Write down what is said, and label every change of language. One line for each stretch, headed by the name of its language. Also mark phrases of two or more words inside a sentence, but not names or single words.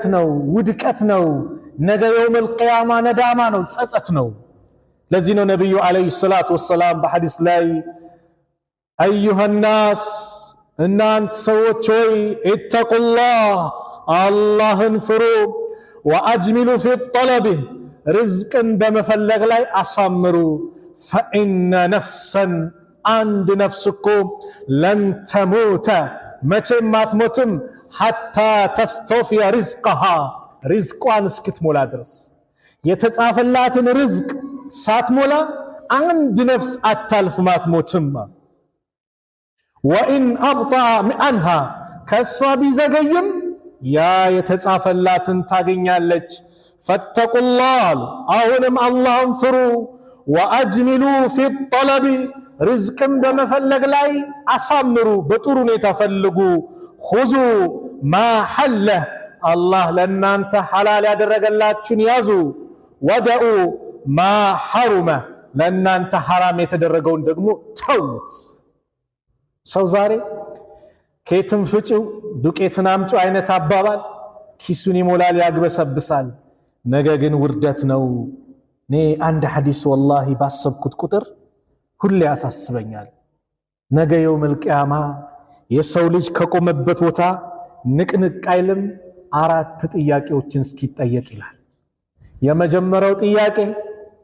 Amharic: ነው ውድቀት ነው ነገ
Arabic: يوم القيامة
Amharic: ነዳማ ነው ጸጸት ነው ለዚህ ነው ነብዩ
Arabic: عليه الصلاة والسلام
Amharic: በሐዲስ ላይ
Arabic: أيها الناس
Amharic: እናንተ ሰዎች ሆይ ኢተቁላህ አላህን ፍሩ
Arabic: وأجملوا في الطلب
Amharic: ርዝቅን በመፈለግ ላይ አሳምሩ
Arabic: فإن نفسا
Amharic: አንድ ነፍስኮ ለን ተሞተ መቼም አትሞትም
Arabic: حتى تستوفي رزقها
Amharic: ርዝቋን እስክትሞላ ድረስ የተጻፈላትን ርዝቅ ሳትሞላ አንድ ነፍስ አታልፍም አትሞትም
Arabic: وإن أبطأ عنها
Amharic: ከሷ ቢዘገይም ያ የተጻፈላትን ታገኛለች
Arabic: فاتقوا الله
Amharic: አሁንም አላህን ፍሩ
Arabic: وأجملوا في الطلب
Amharic: ርዝቅን በመፈለግ ላይ አሳምሩ በጥሩ ሁኔታ ፈልጉ
Arabic: خذوا ما حل الله
Amharic: ለናንተ ሐላል ያደረገላችሁን ያዙ
Arabic: ودعوا ما
Amharic: حرم ለናንተ ሐራም የተደረገውን ደግሞ ተውት ሰው ዛሬ ከየትም ፍጪው ዱቄትን አምጪ አይነት አባባል ኪሱን ይሞላል ያግበሰብሳል ነገ ግን ውርደት ነው እኔ አንድ ሐዲስ ወላሂ ባሰብኩት ቁጥር ሁሌ ያሳስበኛል ነገ
Arabic: يوم القيامة
Amharic: የሰው ልጅ ከቆመበት ቦታ ንቅንቅ አይልም አራት ጥያቄዎችን እስኪጠየቅ ይላል የመጀመሪያው ጥያቄ